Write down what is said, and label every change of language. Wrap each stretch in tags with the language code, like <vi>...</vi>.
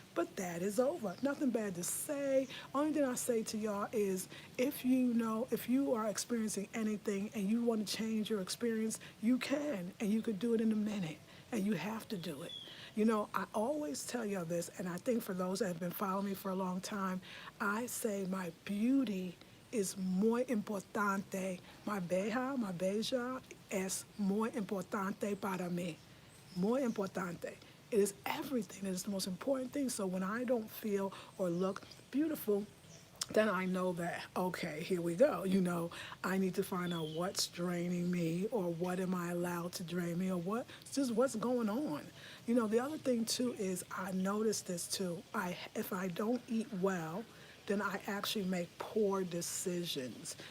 <en>But that is over. Nothing bad to say. Only thing I say to y'all is if you are experiencing anything and you want to change your experience, you can. And you could do it in a minute. And you have to do it. I always tell y'all this, and I think for those that have been following me for a long time, I say my beauty is</en> <es>muy importante.</es> <en>My</en> <es>beja es muy importante para mí. Muy importante.</es> <en>It is everything. It is the most important thing. So when I don't feel or look beautiful, then I know that, okay, here we go. I need to find out what's draining me or what am I allowed to drain me or what's going on. The other thing too is I notice this too. If I don't eat well, then I actually make poor decisions.</en>